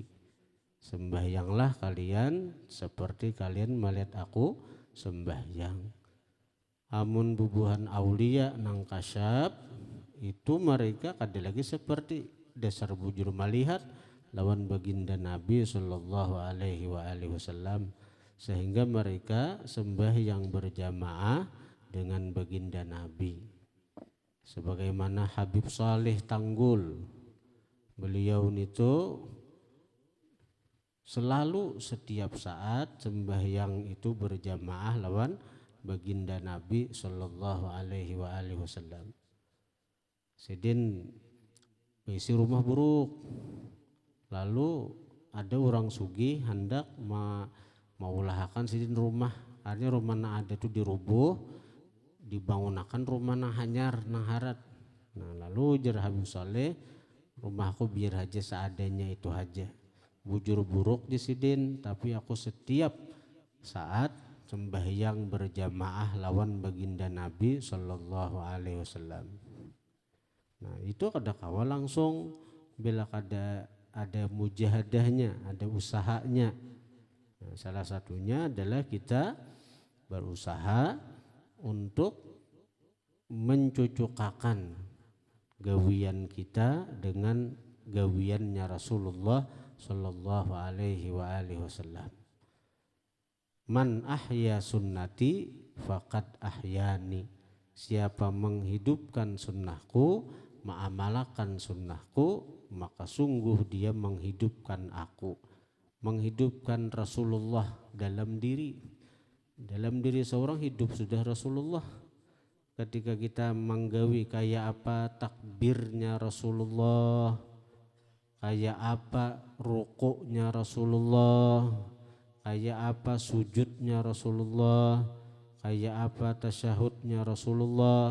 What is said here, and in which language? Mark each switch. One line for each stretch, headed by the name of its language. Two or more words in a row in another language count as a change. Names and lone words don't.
Banjar: Sembahyanglah kalian seperti kalian melihat aku sembahyang. Amun bubuhan aulia nang kasyaf itu mereka kada lagi seperti dasar bujur melihat lawan baginda Nabi
Arabic: صلى الله عليه وسلم,
Banjar: sehingga mereka sembahyang berjamaah dengan baginda Nabi. Sebagaimana Habib Saleh Tanggul, beliau itu selalu setiap saat sembahyang itu berjamaah lawan baginda Nabi
Arabic: صلى الله عليه وسلم.
Banjar: Sedin isi rumah buruk, lalu ada orang sugih hendak maulahakan sidin rumah, artinya rumah na ada itu dirubuh, dibangunakan rumah na hanyar nang harat. Nah lalu ujar Habib Saleh, rumahku biar aja seadanya itu aja, bujur buruk di sidin, tapi aku setiap saat sembahyang berjamaah lawan baginda Nabi
Arabic: صلى الله عليه وسلم.
Banjar: Nah itu kada kawa langsung bila ada mujahadahnya, ada usahanya. Nah, salah satunya adalah kita berusaha untuk mencucukakan gawian kita dengan gawiannya Rasulullah
Arabic: صلى الله عليه وسلم. من أحيا سنتي فقد أحياني.
Banjar: Siapa menghidupkan sunnahku, mengamalkan sunnahku, maka sungguh dia menghidupkan aku. Menghidupkan Rasulullah dalam diri. Dalam diri seorang hidup sudah Rasulullah. Ketika kita menggawi kayak apa takbirnya Rasulullah, kayak apa rukuknya Rasulullah, kayak apa sujudnya Rasulullah, kayak apa tasyahudnya Rasulullah.